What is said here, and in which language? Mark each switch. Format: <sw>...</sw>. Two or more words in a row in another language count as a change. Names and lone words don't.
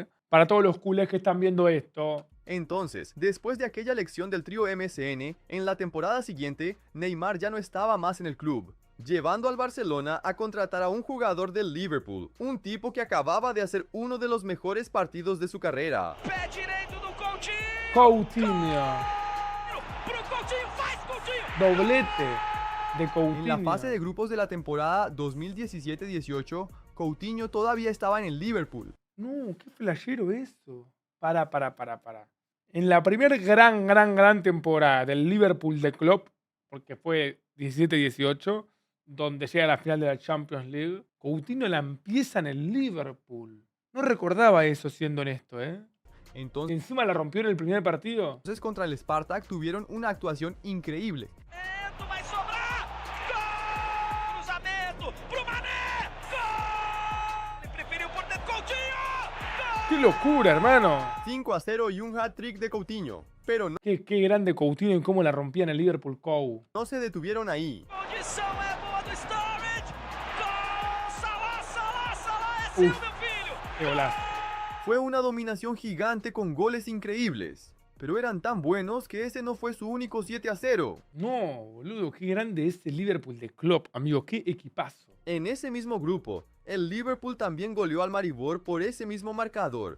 <es>Para todos los culés que están viendo esto. Entonces, después de aquella lección del trío MSN, en la temporada siguiente, Neymar ya no estaba más en el club, llevando al Barcelona a contratar a un jugador del Liverpool, un tipo que acababa de hacer uno de los mejores partidos de su carrera.</es> <pt>Pé direito do Coutinho! Coutinho. Pro Coutinho, faz Coutinho!</pt> <es>Doblete de En Coutinho. la fase de grupos de la temporada 2017-18, Coutinho todavía estaba en el Liverpool. No, qué flashero eso. Para. En la primera gran temporada del Liverpool de Klopp, porque fue 17-18, donde llega a la final de la Champions League, Coutinho la empieza en el Liverpool. No recordaba eso, siendo honesto, ¿eh? Y Entonces, encima la rompió en el primer partido. contra el Spartak tuvieron una actuación increíble.</es> <pt>Vai sobrar! Gol! Cruzamento pro Mané! Gol! Ele preferiu por dentro, Coutinho! Gol!</pt> <es>¡Qué locura, hermano! 5-0 y un hat-trick de Coutinho. Pero Qué grande Coutinho y cómo la rompía en el Liverpool Cou. no se detuvieron ahí.</es> <pt>Condição é boa do Sturridge! Gol! Salah é seu, meu filho!</pt> <es>¡Qué golazo! Fue una dominación gigante con goles increíbles. Pero eran tan buenos que ese no fue su único 7-0. No, boludo, qué grande es el Liverpool de Klopp, amigo, qué equipazo. En ese mismo grupo, el Liverpool también goleó al Maribor por ese mismo marcador.</es>